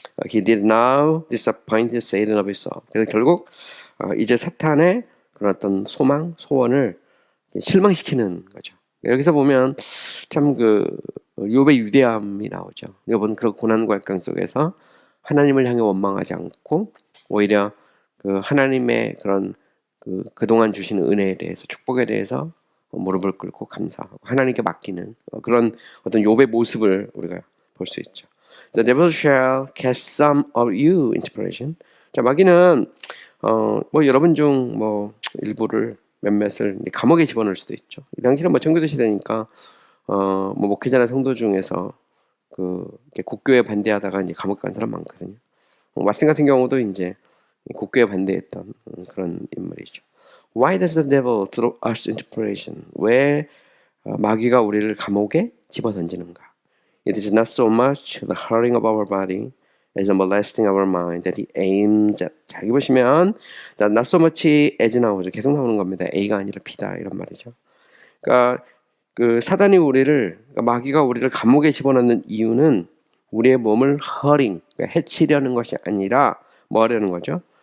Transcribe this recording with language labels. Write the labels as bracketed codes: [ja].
[en] He did now disappoint Satan of his soul. [ko] 그래서 결국 이제 사탄의 그런 어떤 소망, 소원을 실망시키는 거죠. 여기서 보면 참 욥의 위대함이 나오죠. 욥은 그런 고난과 역경 속에서 하나님을 향해 원망하지 않고 오히려 하나님의 그런 그동안 주신 은혜에 대해서 축복에 대해서 무릎을 꿇고 감사하고 하나님께 맡기는 그런 어떤 욥의 모습을 우리가 볼 수 있죠. [en] The devil shall cast some of you into prison. [ko] 자, 마귀는 뭐 여러분 중 뭐 일부를 몇몇을 감옥에 집어넣을 수도 있죠. 이 당시는 뭐 청교도 시대니까 뭐 목회자나 성도 중에서 국교에 반대하다가 이제 감옥 간 사람 많거든요. 왓슨 같은 경우도 이제 국교에 반대했던 그런 인물이죠. [en] Why does the devil throw us into prison? [ko] 왜 마귀가 우리를 감옥에 집어던지는가? [en] It is not so much the hurting of our body as the molesting of our mind that he aims at. [ko] 자, 여기 보시면 [en] not so much as [ko] 나오죠. 계속 나오는 겁니다. A가 아니라 B다 이런 말이죠. 그러니까 사단이 마귀가 우리를 감옥에 집어넣는 이유는 우리의 몸을 hurting, 그러니까 해치려는 것이 아니라 뭐 하려는 거죠?